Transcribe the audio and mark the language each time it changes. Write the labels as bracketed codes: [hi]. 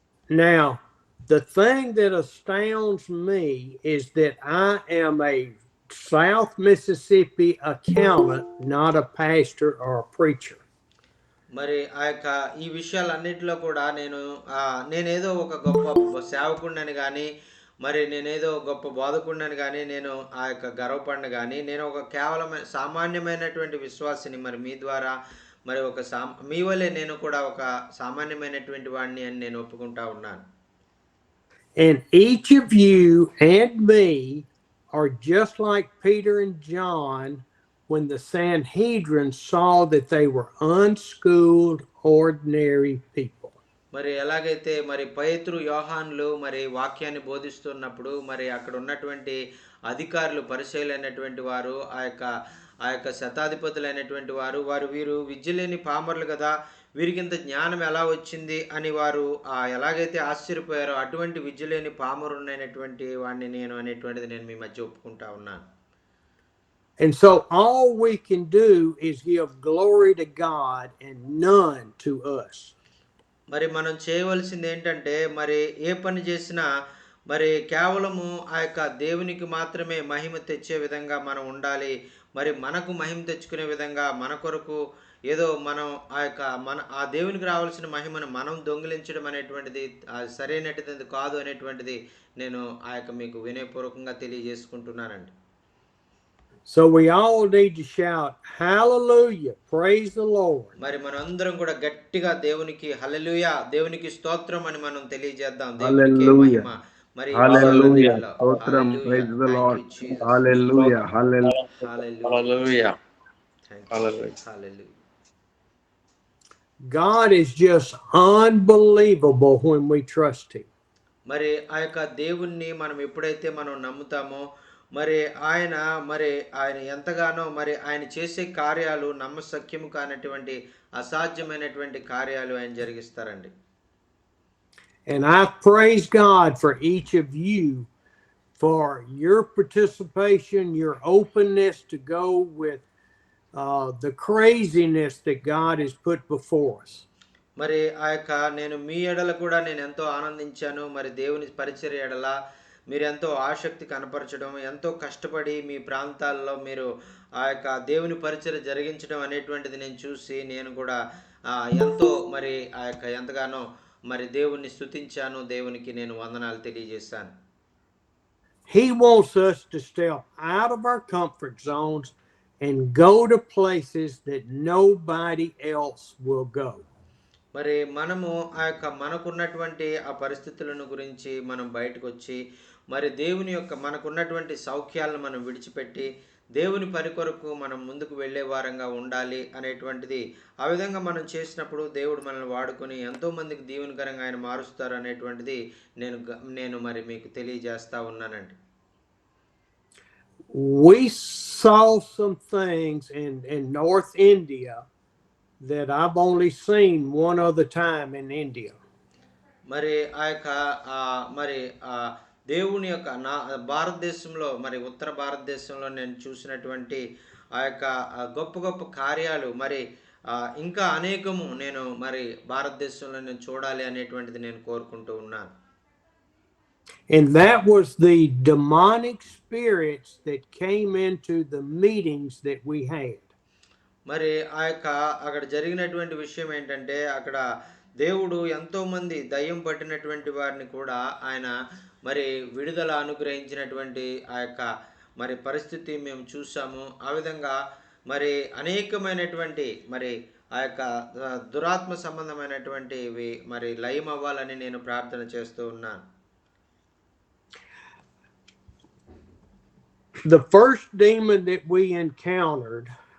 [en] Now, the thing that astounds me is that I am a South Mississippi accountant, not a pastor or a preacher. [te] మరి ఆ యొక్క ఈ విషయాలన్నిటిలో కూడా నేనేదో ఒక గొప్ప సేవకుడిని కానీ మరి నేనేదో గొప్ప బోధకుడిని కానీ నేను ఆ యొక్క గర్వపడిన కానీ నేను ఒక కేవలం సామాన్యమైనటువంటి విశ్వాసిని. మరి మీ ద్వారా మరి మీ వలే నేను కూడా ఒక సామాన్యమైనటువంటి వాడిని అని నేను ఒప్పుకుంటా ఉన్నాను. [en] And each of you and me are just like Peter and John when the Sanhedrin saw that they were unschooled, ordinary people. [te] మరి ఎలాగైతే మరి పేతురు, యోహానులు మరి వాక్యాన్ని బోధిస్తున్నప్పుడు మరి అక్కడ ఉన్నటువంటి అధికారులు, పరిసయ్యులైనటువంటి వారు, ఆ యొక్క శతాధిపతులైనటువంటి వారు వీరు విద్య లేని పామరులు కదా, వీరికింత జ్ఞానం ఎలా వచ్చింది అని వారు ఎలాగైతే ఆశ్చర్యపోయారో అటువంటి విద్య లేని పామరునైనటువంటి వాడిని నేను అనేటువంటిది నేను మీ మధ్య ఒప్పుకుంటా ఉన్నాను. [en] And so all we can do is give glory to God and none to us. [te] మరి మనం చేయవలసింది ఏంటంటే మరి ఏ పని చేసినా మరి కేవలము ఆ యొక్క దేవునికి మాత్రమే మహిమ తెచ్చే విధంగా మనం ఉండాలి. మరి మనకు మహిమ తెచ్చుకునే విధంగా మన కొరకు ఏదో మనం ఆ దేవునికి రావాల్సిన మహిమను మనం దొంగిలించడం అనేటువంటిది సరైనటువంటిది కాదు అనేటువంటిది నేను మీకు వినయపూర్వకంగా తెలియజేసుకుంటున్నానండి. [en] So we all need to shout, hallelujah, praise the Lord. [te] మరి మనందరం కూడా గట్టిగా దేవునికి హల్లెలూయా, దేవునికి స్తోత్రం అని మనం తెలియజేద్దాం. దేవునికి మహిమ. మరి హల్లెలూయా, స్తోత్రం, [en] Praise the Lord. [te] Hallelujah, hallelujah, hallelujah, hallelujah. [en] God is just unbelievable when we trust him. [te] మరి ఆ యొక్క దేవుణ్ణి మనం ఎప్పుడైతే మనం నమ్ముతామో మరి ఆయన ఎంతగానో మరి ఆయన చేసే కార్యాలు నమ్మశక్యము కానటువంటి అసాధ్యమైనటువంటి కార్యాలు ఆయన జరిగిస్తారండి. [en] And I praise God for each of you for your participation, your openness to go with the craziness that God has put before us. [te] మరి నేను మీ ఎడల కూడా నేను ఎంతో ఆనందించాను. మరి దేవుని పరిచర్య ఎడల మీరు ఎంతో ఆసక్తి కనపరచడం, ఎంతో కష్టపడి మీ ప్రాంతాల్లో మీరు దేవుని పరిచర్య జరిగించడం అనేటువంటిది నేను చూసి నేను కూడా ఎంతో మరి ఎంతగానో మరి దేవుణ్ణి స్తుతించాను. దేవునికి నేను వందనాలు తెలియజేశాను. [en] He wants us to step out of our comfort zones and go to places that nobody else will go. [te] మరి మనము మనకున్నటువంటి ఆ పరిస్థితులను గురించి మనం బయటకు వచ్చి మరి దేవుని యొక్క మనకున్నటువంటి సౌఖ్యాలను మనం విడిచిపెట్టి దేవుని పని కొరకు మనం ముందుకు వెళ్ళే వారంగా ఉండాలి అనేటువంటిది ఆ విధంగా మనం చేసినప్పుడు దేవుడు మనల్ని వాడుకొని ఎంతో మందికి దీవెనకరంగా ఆయన మారుస్తారు అనేటువంటిది నేను మరి మీకు తెలియజేస్తా ఉన్నానండి. [en] We saw some things in North India that I've only seen one other time in India. [te] మరి మరి దేవుని యొక్క భారతదేశంలో మరి ఉత్తర భారతదేశంలో నేను చూసినటువంటి గొప్ప గొప్ప కార్యాలు మరి ఇంకా అనేకము నేను మరి భారతదేశంలో నేను చూడాలి అనేటువంటిది నేను కోరుకుంటూ ఉన్నాను. [en] And that was the demonic spirits that came into the meetings that we had. [te] మరి అక్కడ జరిగినటువంటి విషయం ఏంటంటే అక్కడ దేవుడు ఎంతో మంది దయ్యం పట్టినటువంటి వారిని కూడా ఆయన మరి విడుదల అనుగ్రహించినటువంటి మరి పరిస్థితి మేము చూసాము. ఆ విధంగా మరి అనేకమైనటువంటి మరి దురాత్మ సంబంధమైనటువంటివి మరి లయం అవ్వాలని నేను ప్రార్థన చేస్తూ ఉన్నాను. [en] The first demon that we encountered